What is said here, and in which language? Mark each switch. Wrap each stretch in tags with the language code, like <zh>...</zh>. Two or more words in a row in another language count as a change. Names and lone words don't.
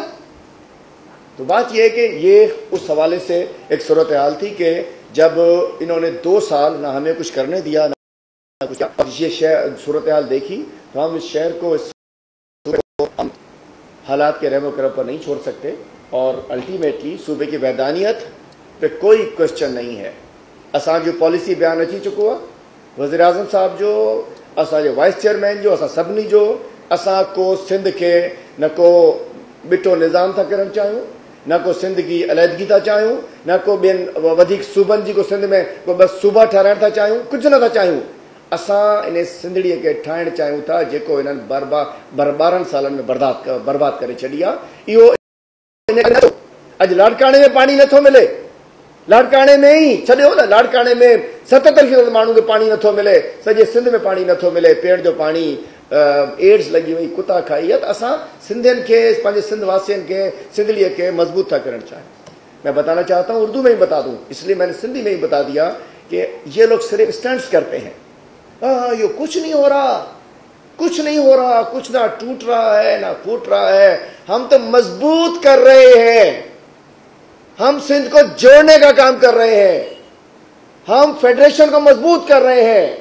<ur>تو بات یہ ہے کہ یہ اس حوالے سے ایک صورت حال تھی کہ جب انہوں نے 2 سال نہ ہمیں کچھ کرنے دیا نہ کچھ، یہ شہر صورت حال دیکھی تو ہم اس شہر کو حالات کے رحم و کرم پر نہیں چھوڑ سکتے. اور الٹیمیٹلی صوبے کی وحدانیت پہ کوئی کویسچن نہیں ہے.</ur> <sd>असां जो पॉलिसी बयान अची चुको आहे, वज़ीर आज़म साहब जो, असांजे वाइस चेयरमैन जो, असां सभिनी जो, असां को सिंध के न को बिटो निज़ाम था करणु चाहियूं, न को सिंध की अलहदगी था चाहियूं, न को ॿियनि वधीक सूबनि जी को सिंध में को बस सूबा ठहिराइण था चाहियूं, कुझु नथा चाहियूं। असां इन सिंधड़ीअ खे ठाहिणु चाहियूं था जेको हिननि 12 सालनि में बर्बाद करे छॾी आहे। इहो अॼु लाड़काणे में पाणी नथो मिले, लाड़काणे में ई छॾियो न, लाड़काणे में 77% माण्हू खे पाणी नथो मिले, सॼे सिंध में पाणी नथो मिले, पीअण जो पाणी,</sd> <ur>ایڈز لگی ہوئی، کتا کھائی ہے.</ur> <sd>तो असां सिंधियुनि खे, पंहिंजे सिंध वासियुनि खे, सिंधड़ीअ खे मजबूत था करण चाहिए।</sd> <ur>میں بتانا چاہتا ہوں، اردو میں ہی بتا دوں، اس لیے میں نے سندھی میں ہی بتا دیا کہ یہ لوگ صرف سٹنٹس کرتے ہیں. یہ کچھ نہیں ہو رہا، کچھ نہیں ہو رہا، کچھ نہ ٹوٹ رہا ہے نہ پھوٹ رہا ہے. ہم تو مضبوط کر رہے ہیں، ہم سندھ کو جوڑنے کا کام کر رہے ہیں، ہم فیڈریشن کو مضبوط کر رہے ہیں.</ur>